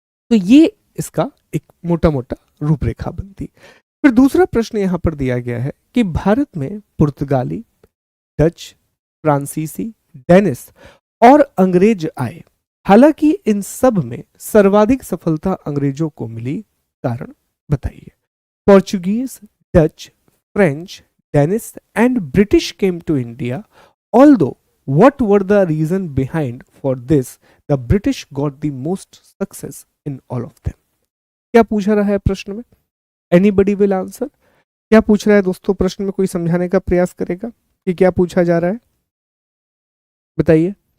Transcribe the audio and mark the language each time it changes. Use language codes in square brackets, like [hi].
[hi] तो ये इसका एक मोटा मोटा रूपरेखा बनती। फिर दूसरा प्रश्न यहां पर दिया गया है कि भारत में पुर्तगाली, डच, फ्रांसीसी, डेनिस और अंग्रेज आए, हालांकि इन सब में सर्वाधिक सफलता अंग्रेजों को मिली, कारण बताइए। [en] Portuguese, Dutch, French, Danish and British came to India, although what were the reason behind for this, the British got the most success in all of them। [hi] क्या पूछा रहा है प्रश्न में? [en] Anybody will answer? [hi] क्या पूछ रहा है दोस्तों प्रश्न में? कोई समझाने का प्रयास करेगा कि क्या पूछा जा रहा है? बताइए।